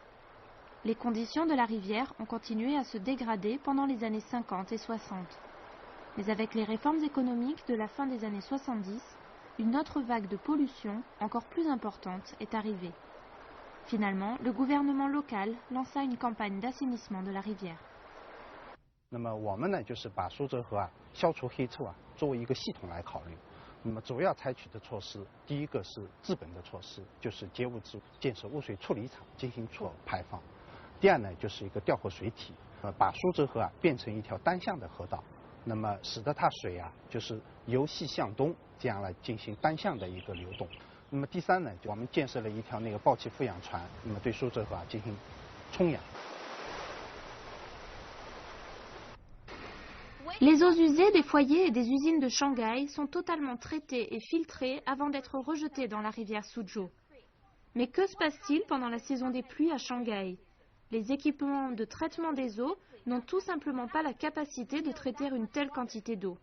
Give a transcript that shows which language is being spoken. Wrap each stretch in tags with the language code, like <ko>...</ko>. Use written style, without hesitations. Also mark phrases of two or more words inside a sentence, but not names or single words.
<fr>Les conditions de la rivière ont continué à se dégrader pendant les années 50 et 60. Mais avec les réformes économiques de la fin des années 70, une autre vague de pollution, encore plus importante, est arrivée. Finalement, le gouvernement local lança une campagne d'assainissement de la rivière.</fr> <zh>那么我们呢，就是把苏州河消除黑臭作为一个系统来考虑。那么主要采取的措施，第一个是治本的措施，就是截污治污，建设污水处理厂进行排放。第二呢，就是一个调和水体，把苏州河变成一条单向的河道，那么使得它水就是由西向东这样来进行单向的一个流动。那么第三呢，我们建设了一条爆气富氧船，那么对苏州河进行充氧。</zh> <fr>Les eaux usées des foyers et des usines de Shanghai sont totalement traitées et filtrées avant d'être rejetées dans la rivière Suzhou. Mais que se passe-t-il pendant la saison des pluies à Shanghai? Les équipements de traitement des eaux n'ont tout simplement pas la capacité de traiter une telle quantité d'eau.</fr>